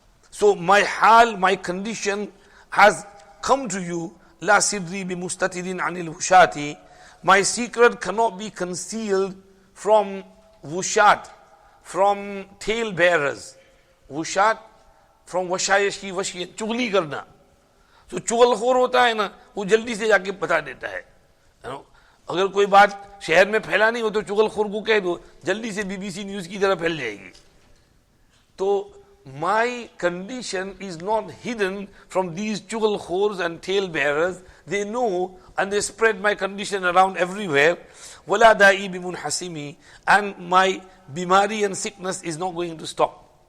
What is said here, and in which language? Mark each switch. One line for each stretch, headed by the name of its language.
English: So my hal, my condition has come to you.
Arabic: La sidri bi mustatidin anil wushati.
English: My secret cannot be concealed from wushat, from tail bearers. Wushat, from washayashi, washi,
Hindi: chugli karna. So चुगलखोर होता है ना, वो जल्दी से जाके बता देता है. अगर कोई बात शहर में फैलानी हो तो चुगलखोर को कह दो, जल्दी से बीबीसी न्यूज की तरह फैल जाएगी.
English: तो my condition is not hidden from these chughalkhors and tail bearers. They know and they spread my condition around everywhere.
Arabic: Wala da'i bimunhasimi,
English: and my bimari and sickness is not going to stop.